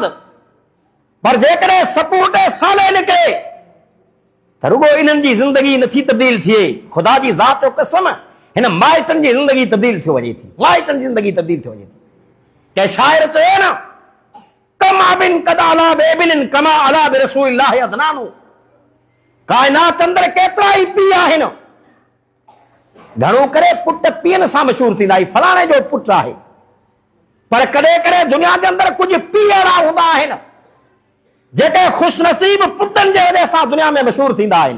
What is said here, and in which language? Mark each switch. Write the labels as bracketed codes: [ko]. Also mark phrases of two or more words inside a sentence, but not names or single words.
[sd] पर जेकॾहिं सपूत साले निकिरे त रुगो इन्हनि जी ज़िंदगी नथी तब्दील थिए। ख़ुदा जी ज़ात जो कसम, हिन माइटनि जी ज़िंदगी तब्दील थी वञे थी, माइटनि जी ज़िंदगी तब्दील थी वञे थी। कंहिं शाइर चयो न, [ar] كم أبٍ قد علا بابنٍ كما علا برسول الله عدنان. [sd] काइनात अंदर केतिरा ई पीउ आहिनि, घणो करे पुट पीअनि सां मशहूर थींदा, ही फलाणे जो पुटु आहे। पर कॾहिं कॾहिं दुनिया जे अंदर कुझु पीउ अहिड़ा हूंदा आहिनि जेके ख़ुशनसीब पुटनि जे वजह सां दुनिया में मशहूर थींदा आहिनि।